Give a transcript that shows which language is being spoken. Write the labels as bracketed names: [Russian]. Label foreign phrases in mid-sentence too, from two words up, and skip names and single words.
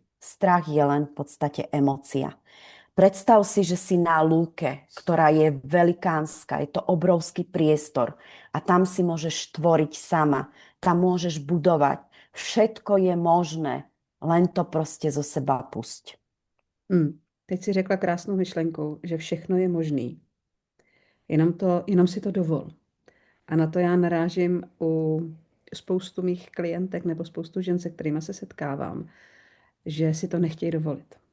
[Slovak] Strach je len v podstate emócia. Predstav si, že si na lúke, ktorá je velikánska, je to obrovský priestor a tam si môžeš tvoriť sama, tam môžeš budovať. Všetko je možné, len to proste zo seba pusť. [Czech] Teď si řekla krásnou myšlenku, že všechno je možný. Jenom si to dovol. A na to já narážím u spoustu mých klientek nebo spoustu žen, se kterými se setkávám, že si to nechtějí dovolit.